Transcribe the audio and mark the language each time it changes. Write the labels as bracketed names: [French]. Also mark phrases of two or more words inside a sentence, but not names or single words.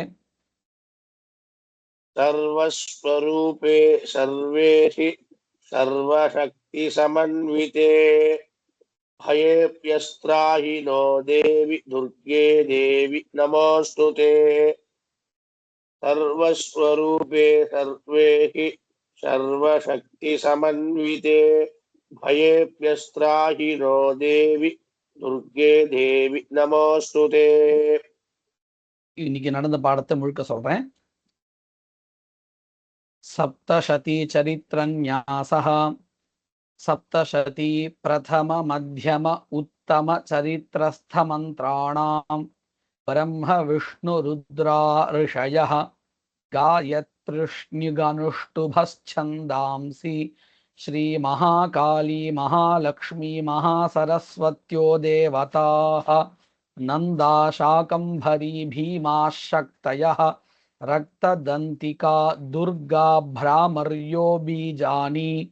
[Sanskrit] सर्वस्वरूपे सर्वेहि सर्वशक्तिसमन्विते भयेभ्यस्त्राहि नो देवि दुर्गे देवि नमोऽस्तुते सर्वस्वरूपे सर्वेहि सर्वशक्तिसमन्विते भयेभ्यस्त्राहि नो देवि दुर्गे देवि नमोऽस्तुते [Tamil] இன்னைக்கு நடந்த பாடத்தை முழுக்க சொல்றேன். [Sanskrit] सप्तशती चरित्रन्यासः सप्तशती प्रथम मध्यम उत्तम चरित्रस्थमन्त्राणां ब्रह्म विष्णु रुद्रा ऋषयः गायत्र्युष्णिगनुष्टुभश्छन्दांसि श्री महाकाली महालक्ष्मी महासरस्वत्यो देवताः नन्दा शाकम्भरी भीमाशक्तयः रक्तदन्तिका दुर्गा भ्रामर्यो बीजानि